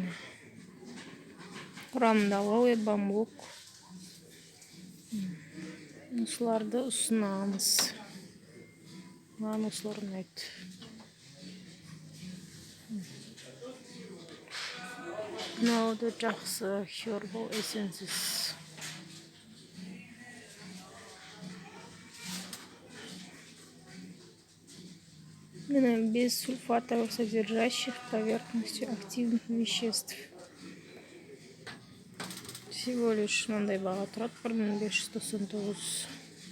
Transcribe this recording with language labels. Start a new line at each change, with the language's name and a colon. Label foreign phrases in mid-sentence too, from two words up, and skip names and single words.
Kazakh: Құрамында алоэ, бамбук. Осыларды ұсынамыз. Маған осылар ұнайды. Мынау да жақсы. Herbal Essences.
Russian: Без сульфатов, содержащих поверхностью активных веществ. Всего лишь
Kazakh: мындай баға тұрады, 1599.